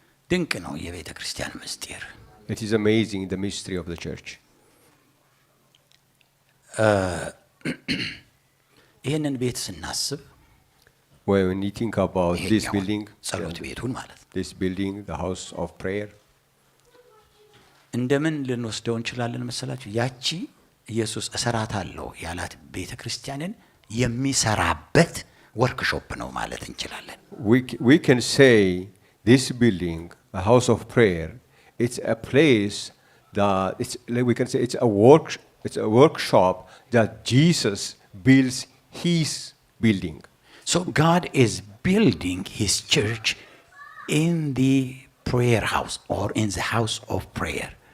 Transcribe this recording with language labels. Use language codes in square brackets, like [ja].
[am] ድንቅ ነው የቤተ ክርስቲያን ምስጢር። [en] It is amazing, the mystery of the church. [am] ይህንን ቤት ስናስብ [en] When you think about this [am] ይሄኛውን [en] building, [am] ጸሎት ቤቱን ማለት ነው [en] this building, the house of prayer, [am] እንደምን ልንወስደው እንችላለን መሰላችሁ? ያቺ ኢየሱስ እሰራታለሁ ያላት ቤተ ክርስቲያንን የሚሰራበት ወርክሾፕ ነው ማለት እንችላለን። [en] we can say this building, a house of prayer, it's a place that we can say it's a workshop that Jesus builds his building. So God is building his church in the prayer house or in the house of prayer.